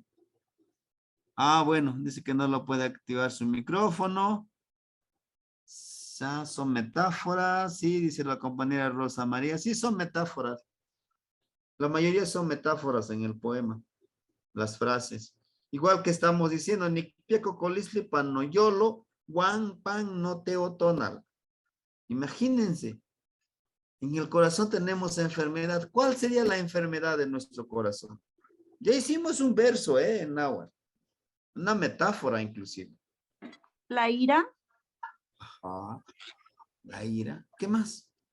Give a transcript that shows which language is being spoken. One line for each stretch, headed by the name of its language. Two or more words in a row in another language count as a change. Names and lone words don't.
Spanish: Ah, bueno, dice que no lo puede activar su micrófono. Son metáforas, sí, dice la compañera Rosa María. Sí, son metáforas. La mayoría son metáforas en el poema, las frases. Igual que estamos diciendo,
Nahuatl languages: ni pieco colisli panoyolo, guan pan no teotonal.
Spanish: Imagínense, en el corazón tenemos enfermedad. ¿Cuál sería la enfermedad de nuestro corazón? Ya hicimos un verso, en náhuatl. Una metáfora inclusive. La ira. Ajá. La ira. ¿Qué más?